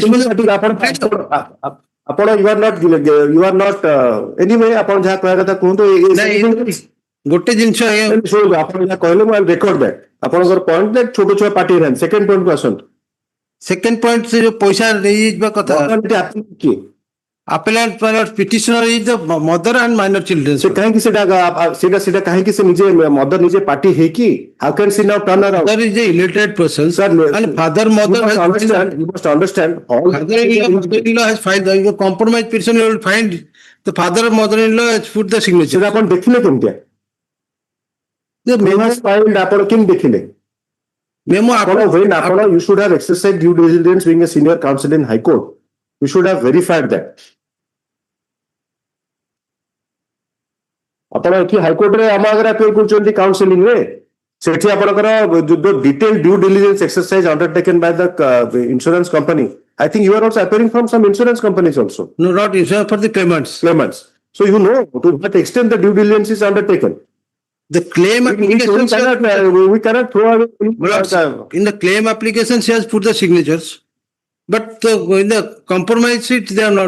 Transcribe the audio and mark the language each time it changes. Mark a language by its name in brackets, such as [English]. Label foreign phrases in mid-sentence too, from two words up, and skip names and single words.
[Odia] ଆପଣ [English] you are not anyway [Odia] ଆପଣ ଯାହା କହିବା କଥା କୁହନ୍ତୁ ଗୋଟେ ଜିନିଷ ଶୁଣନ୍ତୁ ଆପଣ ଯାହା କହିଲେ ମୁଁ [English] record that [Odia] ଆପଣଙ୍କର ପଏଣ୍ଟ ଛୋଟ ଛୁଆ ପାର୍ଟି ହେଇନାହାନ୍ତି [English] second point [Odia] ଆସନ୍ତୁ [English] second point [Odia] ସେ ଯୋଉ ପଇସା ଦେଇଯିବା କଥା କିଏ [English] appellant petitioner is the mother and minor children. [Odia] ସେ କାହିଁକି ସେଟା କାହିଁକି ସେ ନିଜେ ମଦର ନିଜେ ପାର୍ଟି ହେଇକି [English] how can she now turn around? Mother is the illiterate person and father mother you must understand all father-in-law has filed the compromise petition you will find the father and mother-in-law has put the signature. [Odia] ସେଟା ଆପଣ ଦେଖିଲେ କେମିତିଆ ଆପଣ କେମିତି ଦେଖିଲେ ଆପଣ [English] you should have exercised due diligence being a senior counsel in High Court. You should have verified that. [Odia] ଆପଣ ଏଠି ହାଇକୋର୍ଟରେ ଆମ ଆଗରେ ଆପିଲ କରୁଛନ୍ତି କାଉନସିଲିଂ ରେ ସେଠି ଆପଣଙ୍କର [English] detail due diligence exercise undertaken by the insurance company I think you are also appearing from some insurance companies also. No, not insurance for the claimants. So you know to what extent the due diligence is undertaken. The claim application we cannot throw away in the claim application she has put the signatures. But in the compromise sheet, they are not.